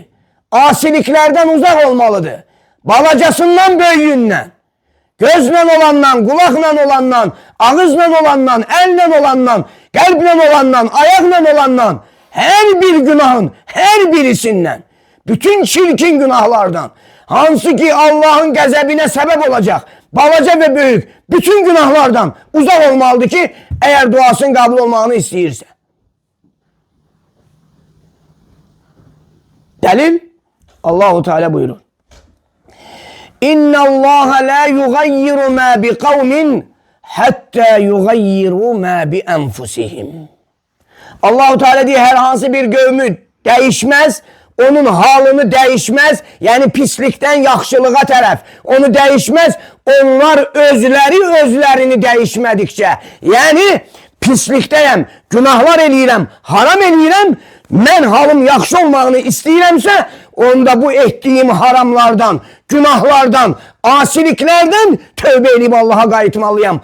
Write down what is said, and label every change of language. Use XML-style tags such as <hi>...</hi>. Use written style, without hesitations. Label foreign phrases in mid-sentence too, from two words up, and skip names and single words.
<az>Asiliklərdən uzaq olmalıdır. Balacasından böyüyündən, gözlə olandan, qulaqla olandan, ağızla olandan, əllə olandan, qəlblə olandan, ayaqla olandan, hər bir günahın, hər birisindən, bütün çirkin günahlardan, hansı ki Allah'ın qəzəbinə səbəb olacaq, balaca və böyük, bütün günahlardan uzaq olmalıdır ki, əgər duasının qəbul olmağını istəyirsə. Dəlil,</az> <ar>الله تعالى</ar> <az>buyurur.</az> <ar>إن الله لا يغير ما بقوم حتى يغيروا ما بأنفسهم. الله تعالى</ar> <az>deyir, hər hansı bir qövmü dəyişməz, onun halını dəyişməz, yəni pislikdən yaxşılığa tərəf onu dəyişməz, onlar özlərini dəyişmədikcə, yəni pislikdəyəm, günahlar eləyirəm, haram eləyirəm, mən halım yaxşı olmağını istəyirəmsə, onda bu etdiyim haramlardan, günahlardan, asiliklərdən tövbə edib Allah'a qayıtmalıyam.</az>